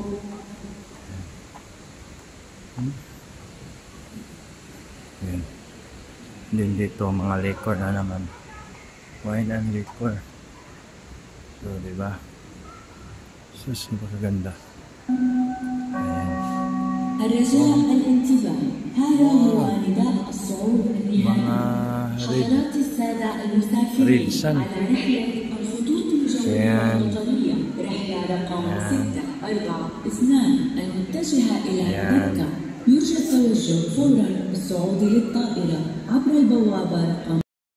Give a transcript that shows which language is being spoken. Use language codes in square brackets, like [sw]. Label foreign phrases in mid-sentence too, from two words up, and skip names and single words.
[tl] Yan. Din dito mga liquor na naman. [en] Wine and liquor. So, diba? [tl] Sus, napakaganda. Ayan. [ar] الرجاء الانتباه هذا هو نداء الصعود النهائي حضرات السادة المسافرين على رحلة الخطوط الجوية الوطنية رحلة رقم 642 المتجهة إلى مكة يرجى التوجه فورا بالصعود للطائرة عبر البوابة رقم